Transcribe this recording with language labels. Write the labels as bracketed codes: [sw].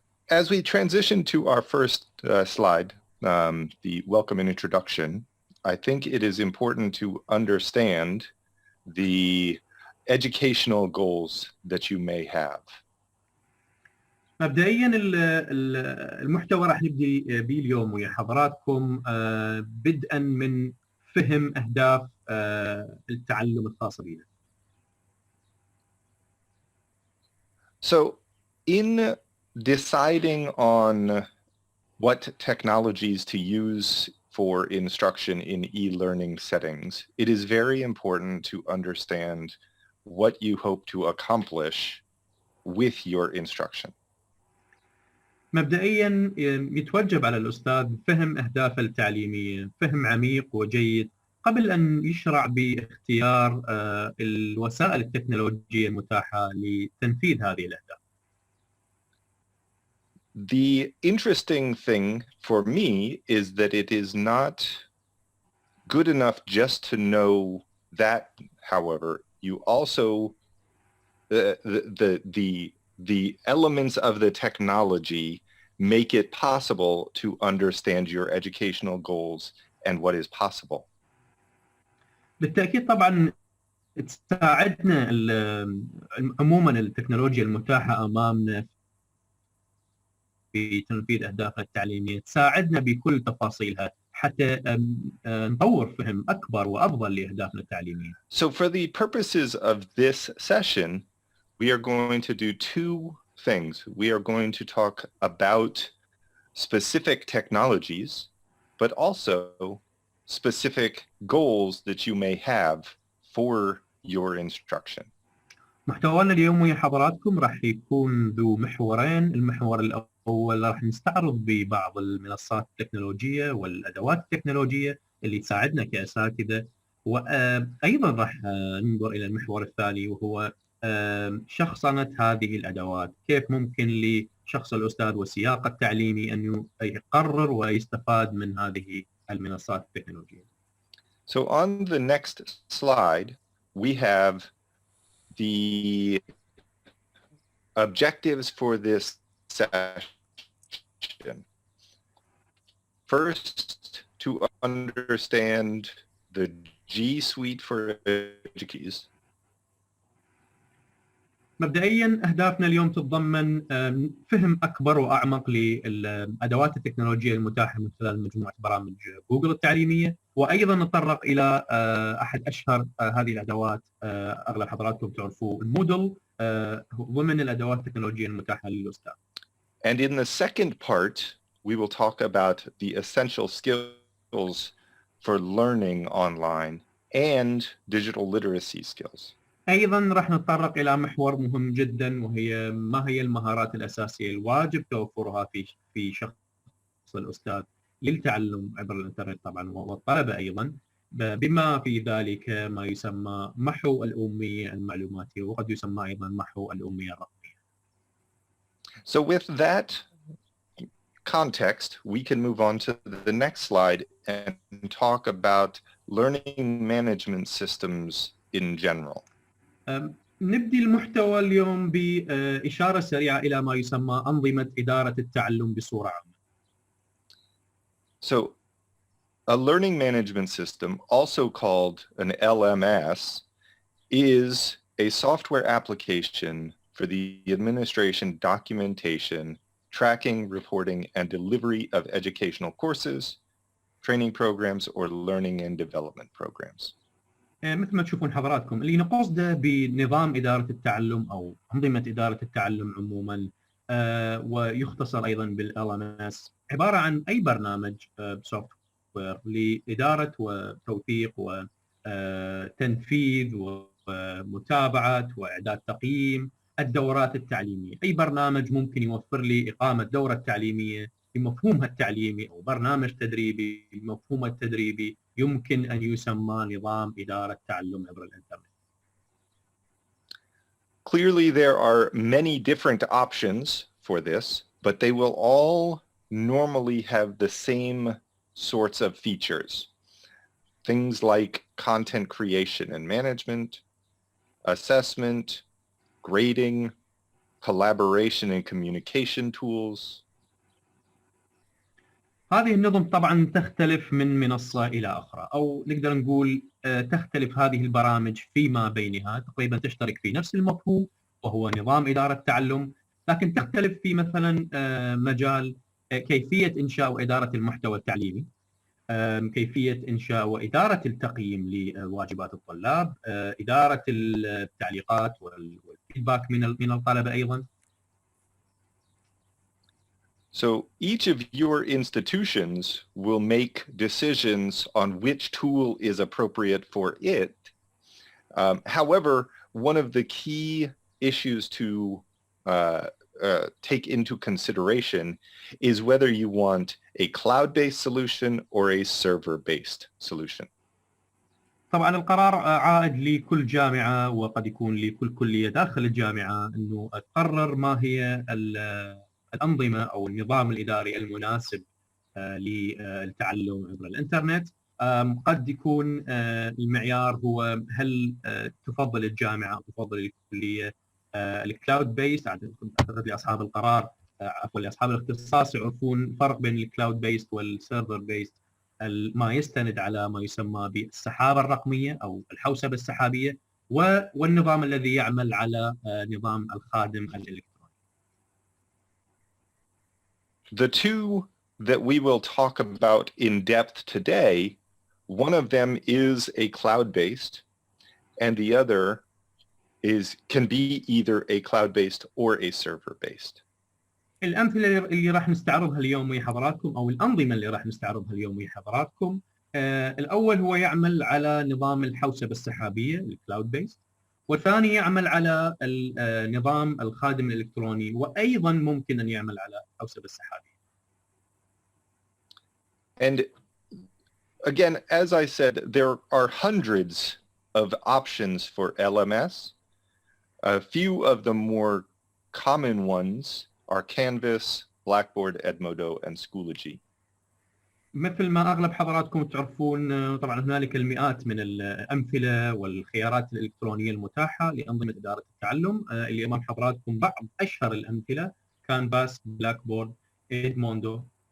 [en] As we transition to our first slide, the welcome and introduction, I think it is important to understand the educational goals that you may have. [ar] مبدئيا المحتوى راح نبدي به اليوم ويا حضراتكم بدءا من فهم أهداف التعلم الخاصة بنا. [en] So in deciding on what technologies to use for instruction in e-learning settings, it is very important to understand what you hope to accomplish with your instruction. [ar] مبدئيا يتوجب على الأستاذ فهم أهدافه التعليمية، فهم عميق وجيد قبل أن يشرع باختيار الوسائل التكنولوجية المتاحة لتنفيذ هذه الأهداف. [en] The interesting thing for me is that it is not good enough just to know that. However, you also the elements of the technology make it possible to understand your educational goals and what is possible. [ar] بالتأكيد طبعا تساعدنا عموما التكنولوجيا المتاحة أمامنا في تنفيذ أهدافنا التعليمية، تساعدنا بكل تفاصيلها حتى نطور فهم أكبر وأفضل لأهدافنا التعليمية. [en] So for the purposes of this session, we are going to do two things. We are going to talk about specific technologies, but also specific goals that you may have for your instruction. [ar] محتوانا اليوم يا حضراتكم راح يكون ذو محورين. المحور الأول راح نستعرض ببعض المنصات التكنولوجية والأدوات التكنولوجية اللي تساعدنا كأساتذة، وأيضا راح ننظر إلى المحور الثاني وهو شخصنة هذه الأدوات. كيف ممكن لشخص الأستاذ والسياق التعليمي أن يقرر ويستفاد من هذه المنصات التكنولوجية. [en] So on the next slide, we have the objectives for this session. First, to understand the G Suite for Educators. [ar] مبدئيا أهدافنا اليوم تتضمن فهم أكبر وأعمق للأدوات التكنولوجية المتاحة من خلال مجموعة برامج جوجل التعليمية، وأيضا نتطرق إلى أحد أشهر هذه الأدوات، أغلب حضراتكم تعرفوا المودل، ضمن الأدوات التكنولوجية المتاحة للأستاذ. [en] And in the second part, we will talk about the essential skills for learning online and digital literacy skills. [ar] أيضا راح نتطرق إلى محور مهم جدا، وهي ما هي المهارات الأساسية الواجب توفرها في شخص الأستاذ للتعلم عبر الإنترنت طبعا، والطلبة أيضا، بما في ذلك ما يسمى محو الأمية المعلوماتية، وقد يسمى أيضا محو الأمية الرقمية. [en] So with that context, we can move on to the next slide and talk about learning management systems in general. [ar] نبدي المحتوى اليوم بإشارة سريعة إلى ما يسمى أنظمة إدارة التعلم بصورة عامة. [en] So a learning management system, also called an LMS, is a software application for the administration, documentation, tracking, reporting, and delivery of educational courses, training programs, or learning and development programs. [ar] مثل ما تشوفون حضراتكم اللي نقصده بنظام إدارة التعلم أو أنظمة إدارة التعلم عموما، ويختصر أيضا بالLMS، عبارة عن أي برنامج سوفت وير لإدارة وتوثيق وتنفيذ ومتابعة وإعداد تقييم الدورات التعليمية. أي برنامج ممكن يوفر لي إقامة دورة تعليمية بمفهومها التعليمي أو برنامج تدريبي بمفهومه التدريبي يمكن أن يسمى نظام إدارة تعلم عبر الإنترنت. [en] Clearly, there are many different options for this, but they will all normally have the same sorts of features. Things like content creation and management, assessment, grading, collaboration and communication tools. [ar] هذه النظم طبعا تختلف من منصة إلى أخرى، أو نقدر نقول تختلف هذه البرامج فيما بينها، تقريبا تشترك في نفس المفهوم وهو نظام إدارة التعلم، لكن تختلف في مثلا مجال كيفية إنشاء وإدارة المحتوى التعليمي، كيفية إنشاء وإدارة التقييم لواجبات الطلاب، إدارة التعليقات والفيدباك من الطلبة أيضا. [en] So each of your institutions will make decisions on which tool is appropriate for it. However, one of the key issues to take into consideration is whether you want a cloud-based solution or a server-based solution. [ar] طبعا القرار عائد لكل جامعة وقد يكون لكل كلية داخل الجامعة أنه تقرر ما هي الأنظمة أو النظام الإداري المناسب للتعلم عبر الإنترنت. قد يكون المعيار هو هل تفضل الجامعة أو تفضل الكلية الكلاود بيست. أعتقد لأصحاب القرار عفوا لأصحاب الاختصاص يعرفون فرق بين الكلاود بيست والسيرفر بيست. ما يستند على ما يسمى بالسحابة الرقمية أو الحوسبة السحابية، والنظام الذي يعمل على نظام الخادم الإلكتروني. [en] The two that we will talk about in depth today, one of them is a cloud-based, and the other can be either a cloud-based or a server-based. [ar] الأمثلة اللي راح نستعرضها اليوم ويا حضراتكم، أو الأنظمة اللي راح نستعرضها اليوم ويا حضراتكم، الأول هو يعمل على نظام الحوسبة السحابية الكلاود بيست، والثاني يعمل على نظام الخادم الإلكتروني، وأيضا ممكن أن يعمل على الحوسبة السحابية. [en] And again, as I said, there are hundreds of options for LMS. A few of the more common ones are Canvas, Blackboard, Edmodo, and Schoology. [ar] مثل ما أغلب حضراتكم تعرفون، طبعا هنالك المئات من الأمثلة والخيارات الإلكترونية المتاحة لأنظمة إدارة التعلم. اللي أمام حضراتكم بعض أشهر الأمثلة: كانفاس، بلاكبورد، إدموندو.